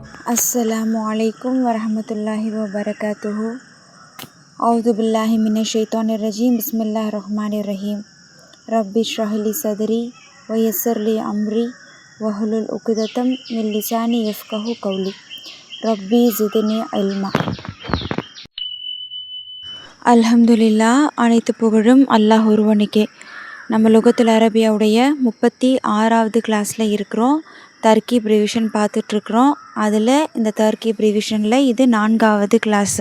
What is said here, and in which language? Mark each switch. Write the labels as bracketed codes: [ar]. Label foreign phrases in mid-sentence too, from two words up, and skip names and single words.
[ar] السلام عليكم ورحمة الله وبركاته. أعوذ بالله من الشيطان الرجيم. بسم الله الرحمن الرحيم. رب اشرح لي صدري ويسر لي أمري واحلل عقدة من لساني يفقهوا قولي. رب زدني علما. அல்ஹம்துலில்லாஹ். [ta] அனைத்து புகழும் அல்லாஹ் ஒருவனுக்கே. நம்ம [ar] اللغة العربية [ta] 36வது கிளாஸில் இருக்கிறோம். தர்கீப் ரிவிஷன் பார்த்துட்ருக்குறோம். அதில் இந்த தர்கீப் ரிவிஷனில் இது 4வது கிளாஸு.